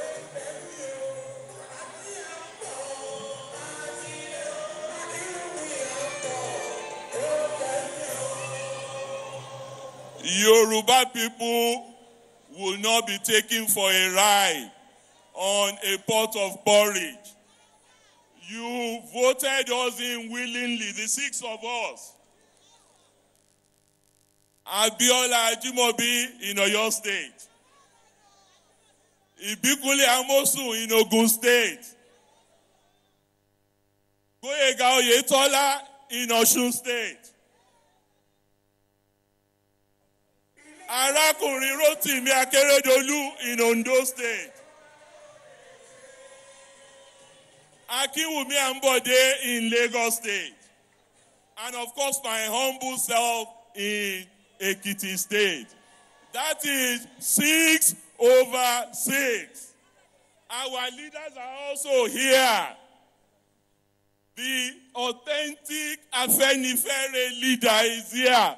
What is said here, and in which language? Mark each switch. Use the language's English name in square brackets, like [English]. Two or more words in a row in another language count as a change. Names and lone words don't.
[English] Yoruba people will not be taken for a ride on a pot of porridge. You voted us in willingly, the 6 of us. Abiola Ajimobi in Oyo State. Ibikunle Amosun in Ogun State. Gboyega Oyetola in Osun State. Arákùnrin Rotimi Akeredolu in Ondo State. Akinwumi Ambode in Lagos State. And of course my humble self in Ekiti State. That is 6/6. Our leaders are also here. The authentic Afenifere leader is here.